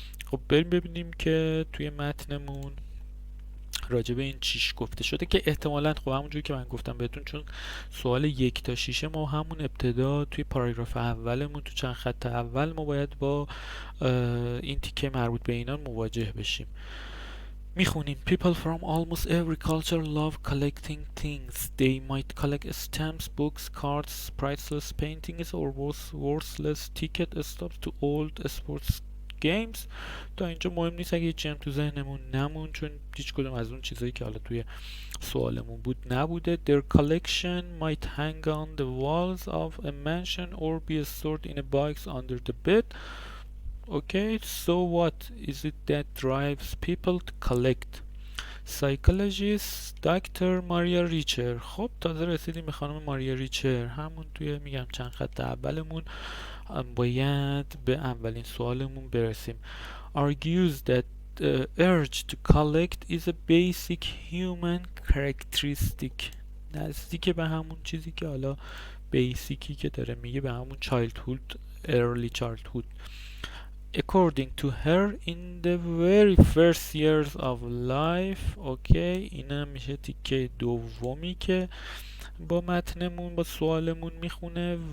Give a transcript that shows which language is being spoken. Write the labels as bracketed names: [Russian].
[Persian] خب بریم ببینیم که توی متنمون راجع به این چیش گفته شده که احتمالاً خب همونجوری که من گفتم بهتون، چون سوال 1 تا 6 ما همون ابتدا توی پاراگراف اولمون تو چند خط اول ما باید با این تیکه مربوط به اینا مواجه بشیم. میخونیم [English] people from almost every culture love collecting things. They might collect stamps, books, cards, priceless paintings or worthless ticket stubs to old sports games. [Persian] تا اینجا مهم نیست اگه هیچی هم تو ذهنمون نمون، چون هیچ کدوم از اون چیزایی که حالا توی سوالمون بود نبوده. [English] Their collection might hang on the walls of a mansion or be stored in a box under the bed. Okay, so what is it that drives people to collect? Psychologist Dr. Maria Richer. [Persian] خب تازه رسیدیم به خانم ماریا ریچر. همون توی میگم چند خط اولمون باید به اولین سوالمون برسیم. [English] argues that the urge to collect is a basic human characteristic. [Persian] نزدیک به همون چیزی که حالا بیسیکی که داره میگه به همون [English] early childhood. according to her in the very first years of life. [Persian] اوکی، اینم میشه تیکه دومی که با متنمون با سوالمون میخونه.